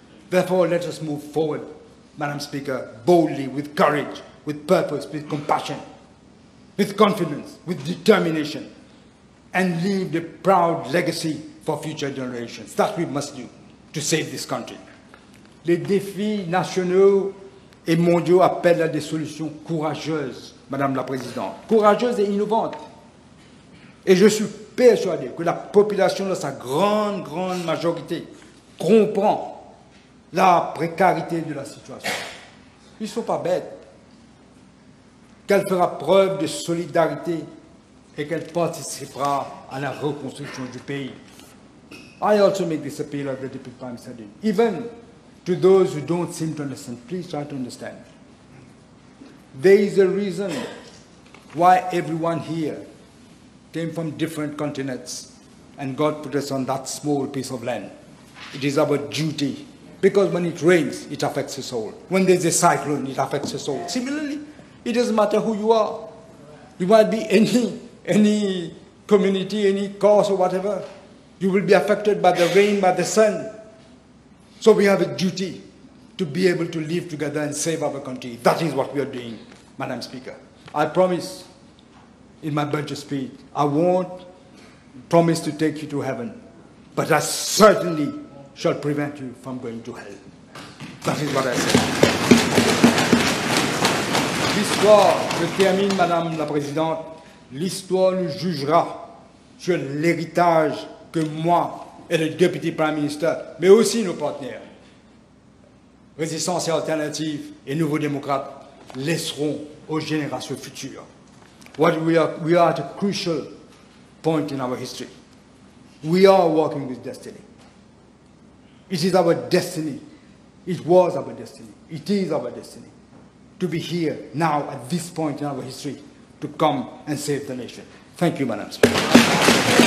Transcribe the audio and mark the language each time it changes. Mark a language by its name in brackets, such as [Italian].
[English] Therefore, let us move forward, Madam Speaker, boldly, with courage, with purpose, with compassion, with confidence, with determination, and leave the proud legacy for future generations. That we must do to save this country. [French] Les défis nationaux et mondiaux appellent à des solutions courageuses, Madame la Présidente, courageuses et innovantes. Et je suis persuadé que la population, dans sa grande majorité, comprend la précarité de la situation. Ils ne sont pas bêtes. Qu'elle fera preuve de solidarité et qu'elle participera à la reconstruction du pays. [English] I also make this appeal as the Deputy Prime Minister did. Even to those who don't seem to understand, please try to understand. There is a reason why everyone here came from different continents and God put us on that small piece of land. It is our duty, because when it rains, it affects the soul. When there's a cyclone, it affects the soul. Similarly, it doesn't matter who you are. You might be any community, any cause or whatever. You will be affected by the rain, by the sun. So we have a duty to be able to live together and save our country. That is what we are doing, Madam Speaker. I promise in my budget speech, I won't promise to take you to heaven, but I certainly shall prevent you from going to hell. That is what I say. [French] L'histoire, je termine, Madame la Présidente, l'histoire nous jugera sur l'héritage que moi et le Deputy Prime Minister, mais aussi nos partenaires, Résistance et Alternative et Nouveaux Démocrates, laisseront aux générations futures. [English] We are at a crucial point in our history. We are working with destiny. It is our destiny. It was our destiny. It is our destiny to be here now at this point in our history to come and save the nation. Thank you, Madam Speaker.